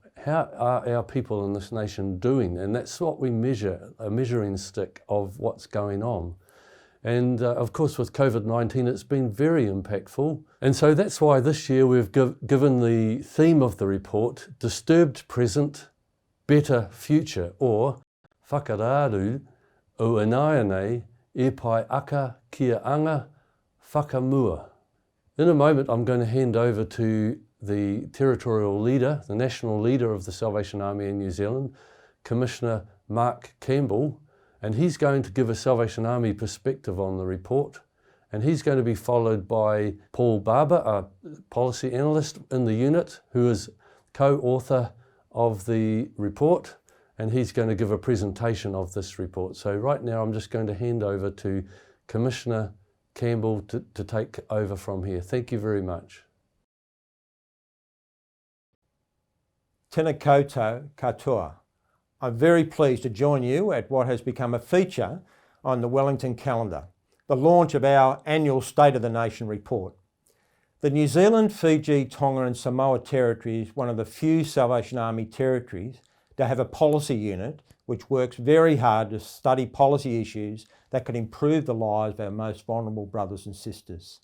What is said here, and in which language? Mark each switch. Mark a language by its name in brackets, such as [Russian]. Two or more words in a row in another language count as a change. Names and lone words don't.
[English] How are our people in this nation doing? And that's what we measure, a measuring stick of what's going on. And of course with COVID-19 it's been very impactful. And so that's why this year we've given the theme of the report, Disturbed Present, Better Future, or [Māori] Whakarāru o Anaia e pai aka kia anga whakamua. [English] In a moment I'm going to hand over to the Territorial leader, the national leader of the Salvation Army in New Zealand, Commissioner Mark Campbell, and he's going to give a Salvation Army perspective on the report, and he's going to be followed by Paul Barber, a policy analyst in the unit, who is co-author of the report, and he's going to give a presentation of this report. So right now I'm just going to hand over to Commissioner Campbell to take over from here. Thank you very much. [Māori] Tēnā koutou katoa. [English] I'm very pleased to join you at what has become a feature on the Wellington calendar, the launch of our annual State of the Nation report. The New Zealand, Fiji, Tonga and Samoa territory is one of the few Salvation Army territories to have a policy unit which works very hard to study policy issues that can improve the lives of our most vulnerable brothers and sisters.